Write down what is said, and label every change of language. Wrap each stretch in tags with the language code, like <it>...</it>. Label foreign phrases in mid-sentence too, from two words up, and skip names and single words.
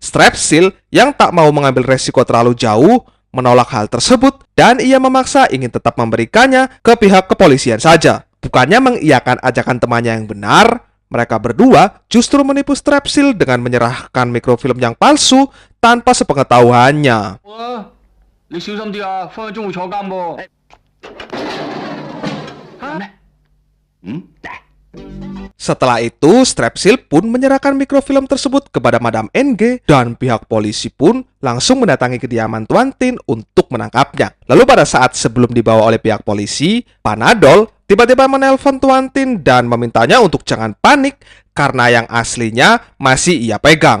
<id>Strepsil yang tak mau mengambil resiko terlalu jauh menolak hal tersebut dan ia memaksa ingin tetap memberikannya ke pihak kepolisian saja. Bukannya mengiyakan ajakan temannya yang benar, mereka berdua justru menipu Strepsil dengan menyerahkan mikrofilm yang palsu tanpa sepengetahuannya.</id> <yue>你小心啲啊，分分鐘會坐監噃。</yue> <id>Setelah itu, Strepsil pun menyerahkan mikrofilm tersebut kepada Madam NG dan pihak polisi pun langsung mendatangi kediaman Tuan Tin untuk menangkapnya. Lalu pada saat sebelum dibawa oleh pihak polisi, Panadol tiba-tiba menelpon Tuan Tin dan memintanya untuk jangan panik karena yang aslinya masih ia pegang.</id>